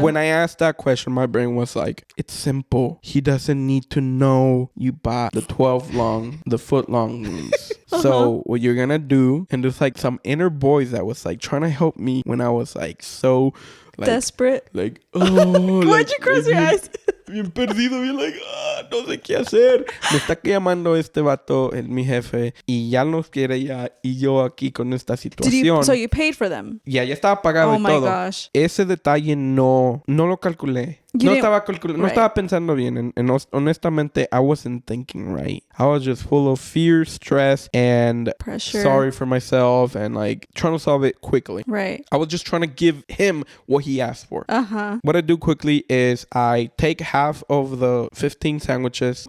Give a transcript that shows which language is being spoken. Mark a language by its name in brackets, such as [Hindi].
[English] When I asked that question, my brain was like, it's simple. He doesn't need to know you bought the 12 long, the foot long ones. So what you're going to do, and there's like some inner voice that was like trying to help me when I was like so like, desperate. Like, oh. Why'd you cross your eyes? [Spanish] Bien perdido, bien like, no sé qué hacer. Me está llamando este vato, mi jefe, y ya nos quiere ya, y yo aquí con esta situación. [English] So you paid for them? [Spanish] Ya estaba pagado y todo. [English] Oh my gosh. [Spanish] Ese detalle no lo calculé. No estaba pensando bien. [English] And honestamente, I wasn't thinking right. I was just full of fear, stress, and pressure. Sorry for myself, and like trying to solve it quickly. Right. I was just trying to give him what he asked for. Uh-huh. What I do quickly is I take half of the 15 sandwiches.